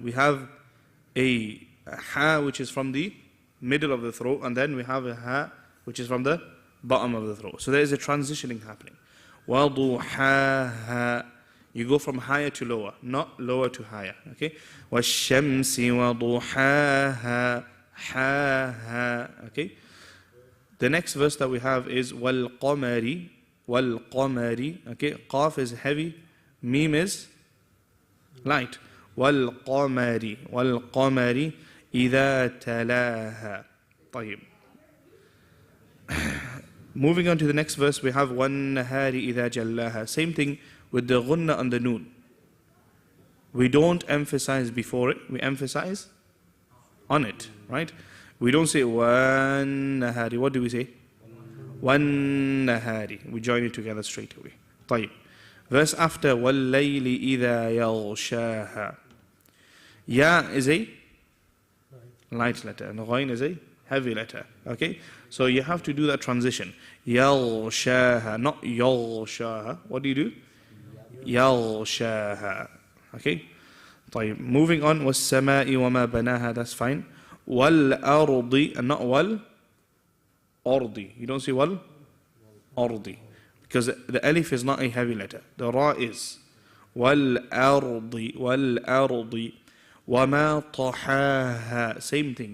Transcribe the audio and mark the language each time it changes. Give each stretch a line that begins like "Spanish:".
English: We have a ha which is from the middle of the throat, and then we have a ha which is from the bottom of the throat. So there is a transitioning happening.
Arabic: وَضُحَاهَا.
English: You go from higher to lower, not lower to higher. Okay?
Arabic: وَالشَّمْسِ وَضُحَاهَا ha.
English: Okay? The next verse that we have is
Arabic: وَالْقَمَرِ وَالْقَمَرِ.
English: Okay? Qaf is heavy, mim is light.
Arabic: وَالْقَمَرِ وَالْقَمَرِ إِذَا تَلَاهَا. طيب.
English: Moving on to the next verse, we have
Arabic: وَالنَّهَارِ إِذَا جَلَّاهَا.
English: Same thing with the gunna on the noon. We don't emphasize before it, we emphasize on it, right? We don't say
Arabic: وَالنَّهَارِ.
English: What do we say?
Arabic: وَالنَّهَارِ.
English: We join it together straight away.
Arabic: طيب.
English: Verse after
Arabic: وَاللَّيْلِ إِذَا يَغْشَاهَا.
English: Ya is a light letter and ghain is a heavy letter. Okay? So you have to do that transition.
Arabic: يَغْشَاهَا,
English: not
Arabic: يَغْشَاهَا.
English: What do you do?
Arabic: يَغْشَاهَا.
English: Okay?
Arabic: طيب.
English: Moving on,
Arabic: وَالسَّمَاءِ وَمَا بَنَاهَا.
English: That's fine.
Arabic: وَالْأَرْضِ
English: and not
Arabic: وَالْأَرْضِ.
English: You don't say وَالْأَرْضِ because the alif is not a heavy letter. The ra is.
Arabic: وَالْأَرْضِ وَالْأَرْضِ وَمَا طَحَاهَا.
English: Same thing.